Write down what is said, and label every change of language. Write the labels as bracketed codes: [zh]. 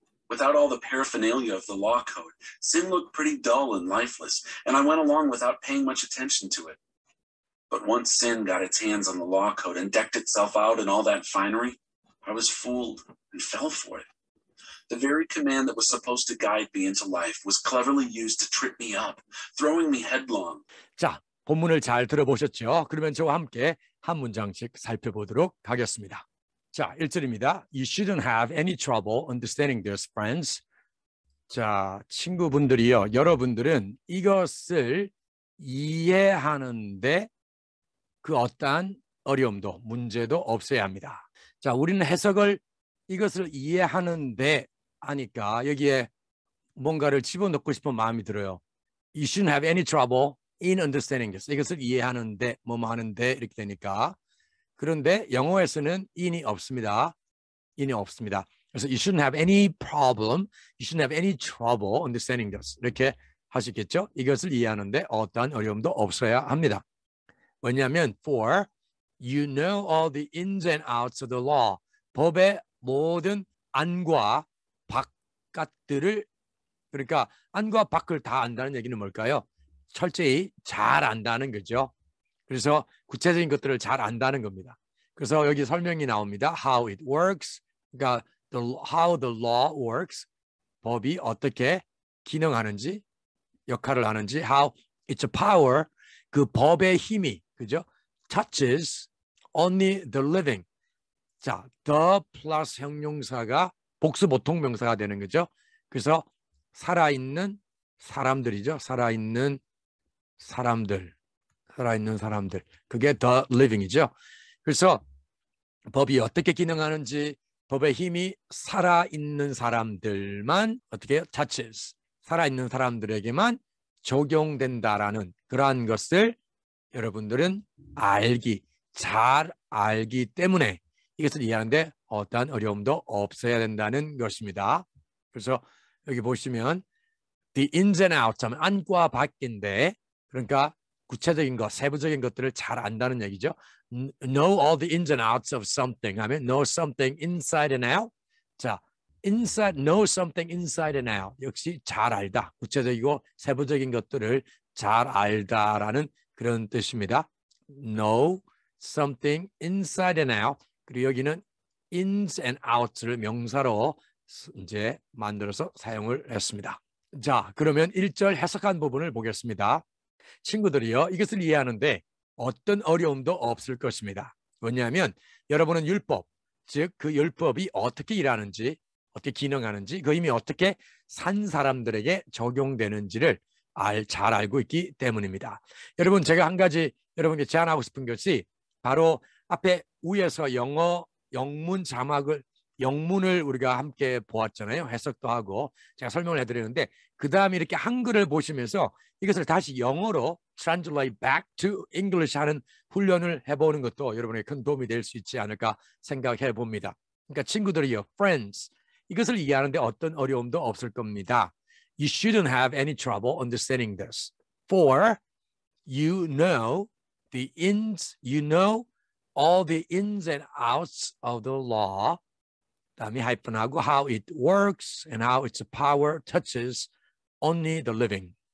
[en] Without all the paraphernalia of the law code, sin looked pretty dull and lifeless, and I went along without paying much attention to it. But once sin got its hands on the law code and decked itself out in all that finery, I was fooled and fell for it. The very command that was supposed to guide me into life was cleverly used to trip me up, throwing me headlong. [ko] 자, 본문을 잘 들어보셨죠? 그러면 저와 함께 한 문장씩 살펴보도록 하겠습니다. 자, 1절입니다. [en] You shouldn't have any trouble understanding this, friends. [ko] 자, 친구분들이요. 여러분들은 이것을 이해하는데 그 어떠한 어려움도 문제도 없어야 합니다. 자, 우리는 해석을 이것을 이해하는데 하니까 여기에 뭔가를 집어넣고 싶은 마음이 들어요. [en] You shouldn't have any trouble in understanding this. [ko] 이것을 이해하는데 뭐뭐 하는데 이렇게 되니까. 그런데 영어에서는 in이 없습니다. in이 없습니다. 그래서 [en] you shouldn't have any problem, you shouldn't have any trouble understanding this. [ko] 이렇게 하시겠죠? 이것을 이해하는데 어떠한 어려움도 없어야 합니다. 왜냐하면 [en] for you know all the ins and outs of the law. [ko] 법의 모든 안과 바깥들을, 그러니까 안과 밖을 다 안다는 얘기는 뭘까요? 철저히 잘 안다는 거죠. 그래서 구체적인 것들을 잘 안다는 겁니다. 그래서 여기 설명이 나옵니다. [en] How it works, [ko] 그러니까 [en] how the law works, [ko] 법이 어떻게 기능하는지, 역할을 하는지, [en] how its power, [ko] 그 법의 힘이, 그죠? [en] touches only the living. [ko] 자, the 플러스 형용사가 복수 보통 명사가 되는 거죠. 그래서 살아있는 사람들이죠. 살아있는 사람들. 그게 the living이죠. 그래서 법이 어떻게 기능하는지, 법의 힘이 살아있는 사람들만 어떻게 touches, 살아있는 사람들에게만 적용된다라는 그러한 것을 여러분들은 알기, 잘 알기 때문에 이것을 이해하는데 어떠한 어려움도 없어야 된다는 것입니다. 그래서 여기 보시면 [en] the ins and outs [ko] 하면 안과 밖인데 그러니까 구체적인 것, 세부적인 것들을 잘 안다는 얘기죠. [en] Know all the ins and outs of something [ko] 하면 [en] know something inside and out. [ko] 자, [en] know something inside and out. [ko] 역시 잘 알다. 구체적이고 세부적인 것들을 잘 알다라는 그런 뜻입니다. [en] Know something inside and out. [ko] 그리고 여기는 ins and outs를 명사로 이제 만들어서 사용을 했습니다. 자, 그러면 1절 해석한 부분을 보겠습니다. 친구들이요, 이것을 이해하는데 어떤 어려움도 없을 것입니다. 왜냐하면 여러분은 율법, 즉 그 율법이 어떻게 일하는지, 어떻게 기능하는지, 그 이미 어떻게 산 사람들에게 적용되는지를 잘 알고 있기 때문입니다. 여러분, 제가 한 가지 여러분께 제안하고 싶은 것이 바로 앞에 위에서 영어 영문 자막을 영문을 우리가 함께 보았잖아요. 해석도 하고 제가 설명을 해드리는데 그 다음에 이렇게 한글을 보시면서 이것을 다시 영어로 [en] translate back to English [ko] 하는 훈련을 해보는 것도 여러분에게 큰 도움이 될 수 있지 않을까 생각해 봅니다. 그러니까 친구들이요, friends, 이것을 이해하는데 어떤 어려움도 없을 겁니다. [en] You shouldn't have any trouble understanding this. For you know the ins, you know all the ins and outs of the law. [ko] 다음에 하이픈하고 [en] how it works and how its power touches only the living.